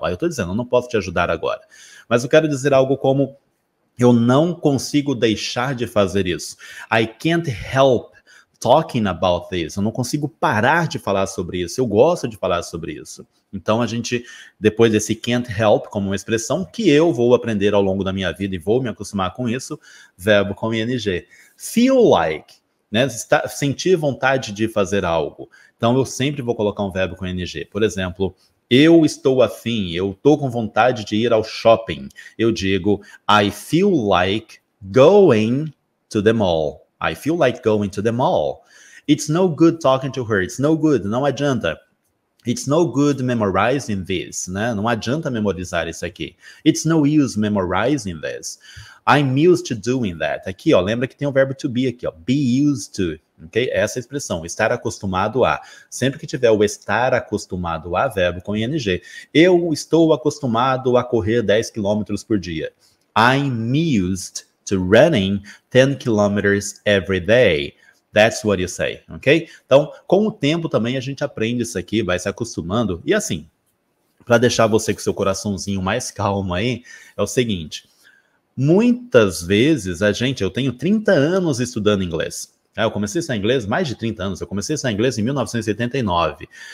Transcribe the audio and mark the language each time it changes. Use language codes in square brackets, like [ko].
[pt] Aí eu estou dizendo, eu não posso te ajudar agora. Mas eu quero dizer algo como, eu não consigo deixar de fazer isso. [en] I can't help talking about this. [pt] Eu não consigo parar de falar sobre isso. Eu gosto de falar sobre isso. Então, a gente, depois desse can't help, como uma expressão que eu vou aprender ao longo da minha vida e vou me acostumar com isso, verbo com ing. Feel like, né? Sentir vontade de fazer algo. Então, eu sempre vou colocar um verbo com ing. Por exemplo, eu estou afim, eu estou com vontade de ir ao shopping. Eu digo, [en] I feel like going to the mall. I feel like going to the mall. It's no good talking to her. It's no good, [pt] não adianta. [en] It's no good memorizing this, né? [pt] Não adianta memorizar isso aqui. [en] It's no use memorizing this. I'm used to doing that. [pt] Aqui, ó, lembra que tem o verbo to be aqui, ó. Be used to, ok? Essa expressão, estar acostumado a. Sempre que tiver o estar acostumado a, verbo com ing. Eu estou acostumado a correr 10 quilômetros por dia. [en] I'm used to running 10 kilometers every day. That's what you say, ok? [pt] Então, com o tempo também a gente aprende isso aqui, vai se acostumando. E assim, para deixar você com seu coraçãozinho mais calmo aí, é o seguinte. Muitas vezes eu tenho 30 anos estudando inglês. Eu comecei a estudar inglês mais de 30 anos. Eu comecei a estudar inglês em 1989.